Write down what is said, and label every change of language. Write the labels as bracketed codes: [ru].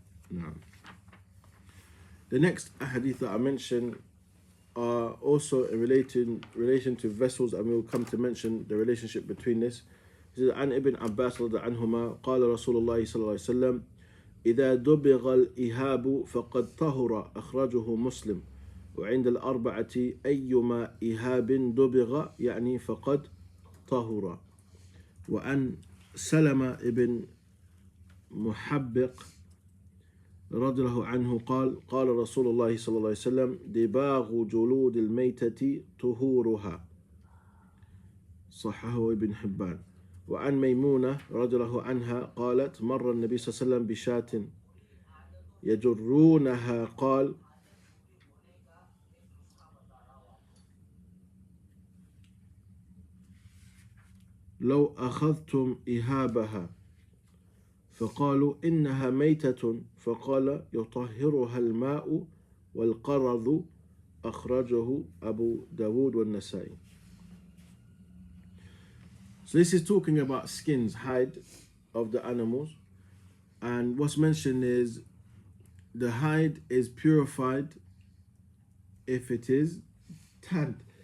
[en] Now, the next hadith that I mentioned are also in relation to vessels, and we will come to mention the relationship between this. This is [ar] عن ابن عباس رضي عنهما قال رسول الله صلى الله عليه وسلم إذا دبغ الإهاب فقد طهر أخرجه مسلم وعند الأربعة أيما إهاب دبغ يعني فقد طهر. وعن سلمة ابن محبق رضي الله عنه قال قال رسول الله صلى الله عليه وسلم دباغ جلود الميتة طهورها صححه ابن حبان. وعن ميمونة رضي الله عنها قالت مر النبي صلى الله عليه وسلم بشاة يجرونها قال لو أخذتم إهابها فقالوا إنها ميتة فقال يطهرها الماء والقرض أخرجه أبو داود والنسائي. [en] So this is talking about skins, hide of the animals, and what's mentioned is the hide is purified if it is tanned.